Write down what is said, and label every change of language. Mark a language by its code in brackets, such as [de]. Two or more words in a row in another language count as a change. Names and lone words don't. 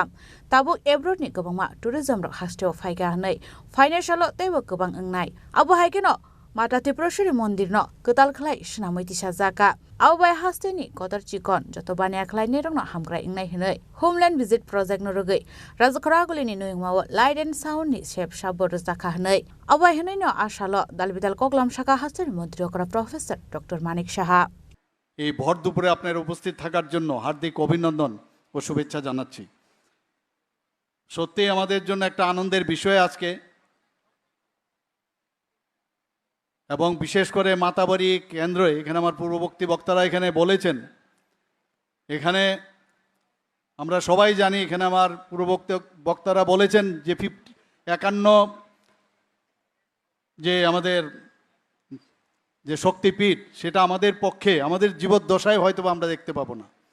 [trp] tabo abroad ni gobangma tourism ro haste o faiga hanai financial teibo gobang ngai abo haikeno Mata Tiprashiri Mondir no Kutal Klai Shnamiti Shazaka Awbai Hasteni Kotar Chikon Jotobania Klai Nerong Hamgra Ingnai Hinai [en] Homeland Visit Project [trp] Norogay Razakarakulini Nuingma [en] Light and Sound [trp] ni Shep Shabor Zaka Hanai Awbai Hinai no Ashalo Dalbidal Koklam Shaka Hasteni Montriokra Professor Dr. Manik Shaha [bn] এই ভর দুপুরে আপনার উপস্থিত থাকার জন্য হার্দিক অভিনন্দন ও শুভেচ্ছা জানাচ্ছি সত্যি আমাদের জন্য একটা আনন্দের বিষয় আজকে এবং বিশেষ করে মাতাবাড়ি কেন্দ্রে এখানে আমার পূর্ববর্তী বক্তারা এখানে বলেছেন এখানে আমরা সবাই জানি এখানে আমার পূর্ববর্তী বক্তারা বলেছেন যে 51 যে আমাদের যে শক্তিপীঠ সেটা আমাদের পক্ষে আমাদের জীবদ্দশায় হয়তো আমরা দেখতে পাবো না